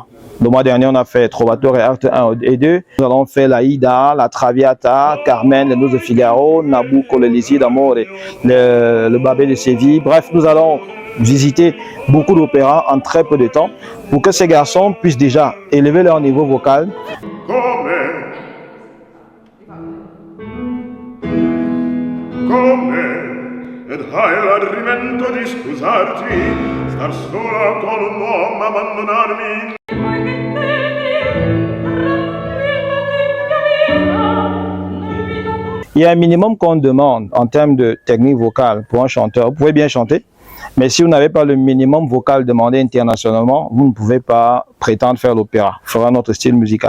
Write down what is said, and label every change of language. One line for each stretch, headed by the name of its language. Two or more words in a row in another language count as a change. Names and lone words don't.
French: Le mois dernier, on a fait Trovatore et Acte 1 et 2. Nous allons faire la Ida, la Traviata, Carmen, les Noces de Figaro, Nabucco, le Lisi d'Amore, le Babé de Séville. Bref, nous allons visiter beaucoup d'opéras en très peu de temps pour que ces garçons puissent déjà élever leur niveau vocal.
Italian: Ed hai l'ardimento di scusarti, star sola con un uomo, abbandonarmi.
French: Il y a un minimum qu'on demande en termes de technique vocale pour un chanteur. Vous pouvez bien chanter, mais si vous n'avez pas le minimum vocal demandé internationalement, vous ne pouvez pas prétendre faire l'opéra, faire notre style musical.